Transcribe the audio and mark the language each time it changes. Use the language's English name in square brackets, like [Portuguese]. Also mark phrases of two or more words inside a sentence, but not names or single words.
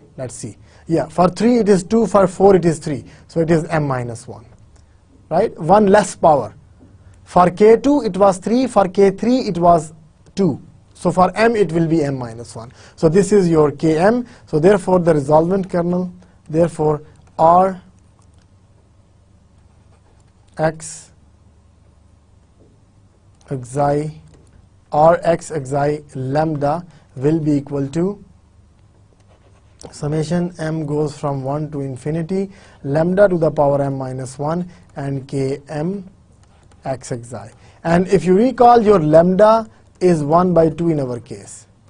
[English] Let's see. Yeah, for 3 it is 2, for 4 it is 3. So it is m minus 1. Right? 1 less power. For k2 it was 3, for k3 it was 2. So for m it will be m minus 1. So this is your km. So therefore the resolvent kernel, therefore r x xi Rx xi lambda will be equal to summation m goes from 1 to infinity lambda to the power m minus 1 and km x xi. And if you recall, your lambda is 1 by 2 in our case.